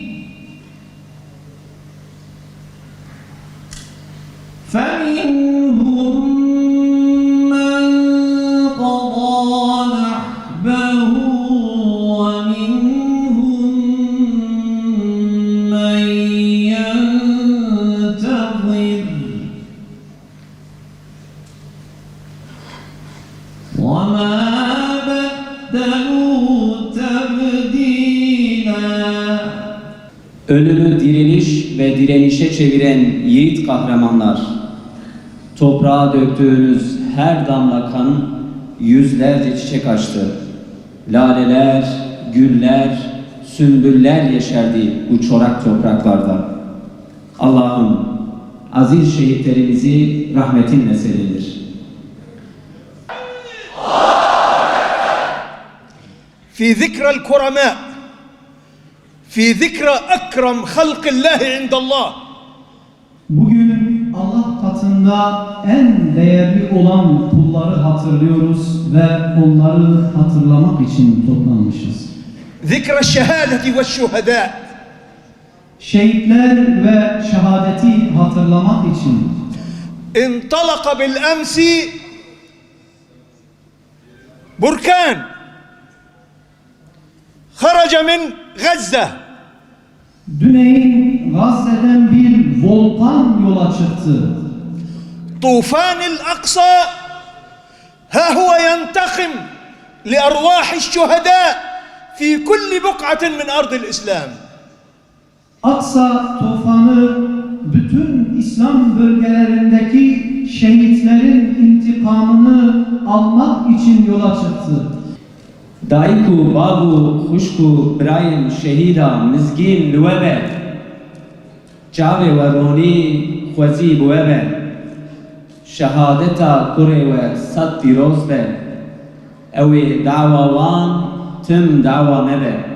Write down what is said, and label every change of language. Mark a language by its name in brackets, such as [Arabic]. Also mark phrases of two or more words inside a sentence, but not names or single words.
[Arabic] فمنهم من قضى نحبه ومنهم من ينتظر وما بدلوا تبديلا. [Turkish] Ölümü diriliş ve direnişe çeviren yiğit kahramanlar, toprağa döktüğünüz her damla kan yüzlerce çiçek açtı. Laleler, güller, sümbüller yeşerdi bu çorak topraklarda. Allah'ım aziz şehitlerimizi rahmetinle sevindir. [Arabic] في ذكرى الكرماء في ذكرى أكرم خلق الله عند الله. [Turkish] Bugün Allah katında en değerli olan kulları hatırlıyoruz ve onları hatırlamak için toplanmışız. [Arabic] ذكرى الشهادة والشهداء. [Turkish] Şehitler ve şehadeti hatırlamak için [Arabic] انطلق بالأمس بركان خرج من غزة. [Turkish] Düneyin Gazze'den bir volkan yola çıktı. [Arabic] طوفان الأقصى ها هو ينتقم لأرواح الشهداء في كل بقعة من أرض الإسلام. [Turkish] Aksa tufanı bütün İslam bölgelerindeki şehitlerin intikamını almak için yola çıktı. [Kurdish] Daiku babu khuşku birayên şehîda mizgîn li we be. Çavê we ronî xwezî bi we be. Şehadeta kurê we sed pîroz be. Ew ê dawa wan tim dawa me be.